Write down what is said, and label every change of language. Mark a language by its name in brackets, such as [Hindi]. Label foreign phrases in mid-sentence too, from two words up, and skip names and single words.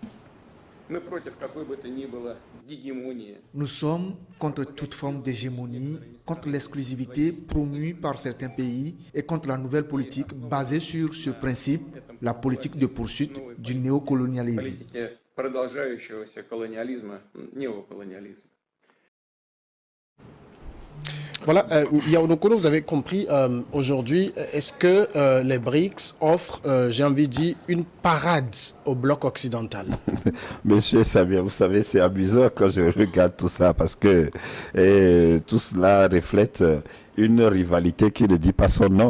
[French] Nous sommes contre toute forme d'hégémonie, contre l'exclusivité promue par certains pays et contre la nouvelle politique basée sur ce principe, la politique de poursuite du néocolonialisme. [Russian] продолжающегося колониализма, неоколониализма. [French] Voilà, Yao Nokolo, vous avez compris, aujourd'hui, est-ce que les BRICS offrent, j'ai envie de dire, une parade au bloc occidental? Monsieur Samir, vous savez, c'est amusant quand je regarde tout ça parce que tout cela reflète une rivalité qui ne dit pas son nom.